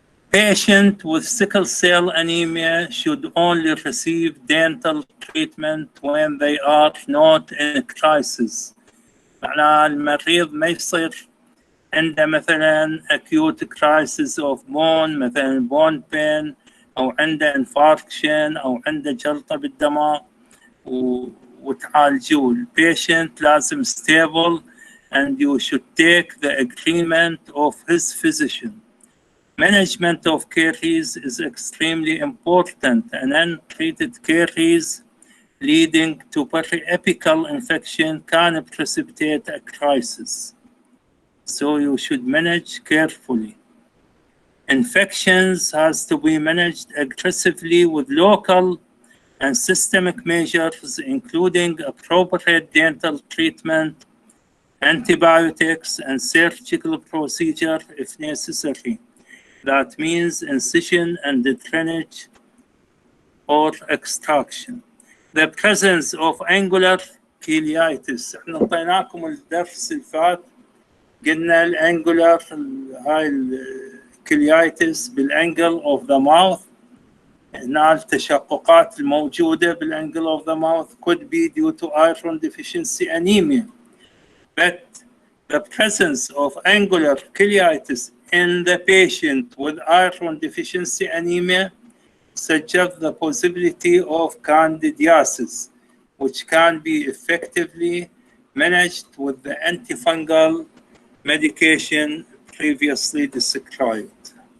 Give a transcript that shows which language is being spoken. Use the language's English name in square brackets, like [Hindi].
[English] Patient with sickle cell anemia should only receive dental treatment when they are not in crisis. [Arabic] معناها المريض ما يصير عنده مثلا [English] acute crisis of bone، [Arabic] مثلا bone pain، أو عنده infarction، أو عنده جلطة بالدماغ وتعالجوه. البيشنت لازم [English] stable, and you should take the agreement of his physician. Management of caries is extremely important. An untreated caries leading to periapical infection can precipitate a crisis. So you should manage carefully. Infections has to be managed aggressively with local and systemic measures, including appropriate dental treatment, antibiotics, and surgical procedure if necessary. That means incision and drainage or extraction. The presence of angular cheilitis. [Arabic] احنا انطيناكم الدرس اللي فات قلنا الانجولار هاي الكيليايتس بالانجل اوف ذا ماوث. هنا التشققات الموجودة [English] بالانجل of the mouth could be due to iron deficiency anemia. But the presence of angular cheilitis in the patient with iron deficiency anemia suggests the possibility of candidiasis, which can be effectively managed with the antifungal medication previously described.